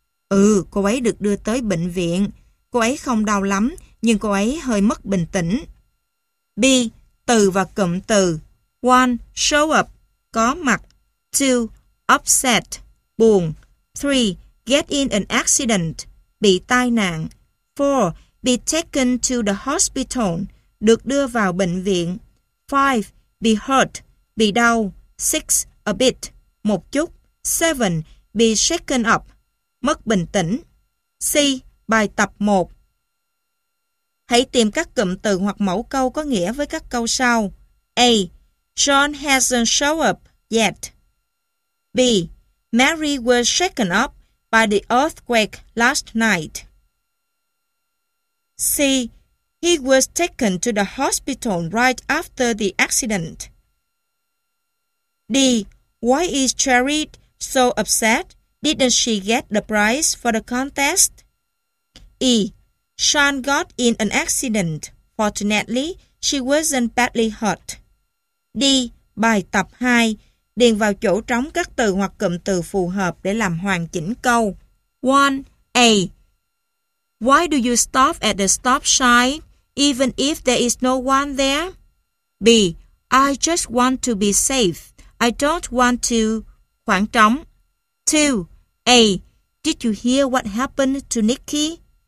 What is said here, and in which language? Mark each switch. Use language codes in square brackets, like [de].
[vi] Ừ, cô ấy được đưa tới bệnh viện. Cô ấy không đau lắm, nhưng cô ấy hơi mất bình tĩnh. B. Từ và cụm từ. 1. [en] Show up. [vi] Có mặt. 2. Upset. Buồn. 3. [en] Get in an accident. [vi] Bị tai nạn. [en] 4. Be taken to the hospital. [vi] Được đưa vào bệnh viện. 5. [en] Be hurt. [vi] Bị đau. 6. [en] A bit. [vi] Một chút. 7. [en] Be shaken up. [vi] Mất bình tĩnh. C. Bài tập 1. Hãy tìm các cụm từ hoặc mẫu câu có nghĩa với các câu sau. A. [en] John hasn't showed up yet. B. Mary was shaken up by the earthquake last night. C. He was taken to the hospital right after the accident. D. Why is Cherry so upset? Didn't she get the prize for the contest? E. Sean got in an accident. Fortunately, she wasn't badly hurt. [vi] D. Bài tập 2. Điền vào chỗ trống các từ hoặc cụm từ phù hợp để làm hoàn chỉnh câu. 1. A. [en] Why do you stop at the stop sign, even if there is no one there? B. I just want to be safe. I don't want to... [vi] Khoảng trống. 2. A. [en] Did you hear what happened to Nikki?